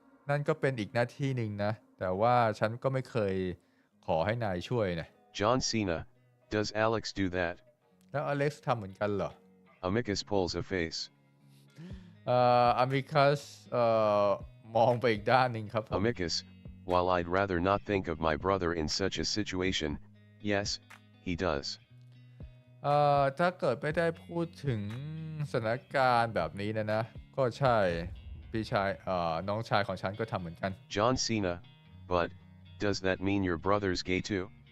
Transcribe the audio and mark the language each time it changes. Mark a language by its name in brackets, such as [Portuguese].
[Thai] นั่นก็เป็นอีกหน้าที่หนึ่งนะแต่ว่าฉันก็ไม่เคยขอให้นายช่วยนะ [English] John Cena, does Alex do that? [Thai] แล้วอเล็กซ์ทำเหมือนกันเหรอ [English] Amicus pulls a face. [Thai] อามิคัสมองไปอีกด้านหนึ่งครับผม [English] Amicus, while I'd rather not think of my brother in such a situation, yes, he does. [Thai] ถ้าเกิดไม่ได้พูดถึงสถานการณ์แบบนี้นะก็ใช่พี่ชายน้องชายของฉันก็ทำเหมือนกัน [English] John Cena, but does that mean your brother's gay too?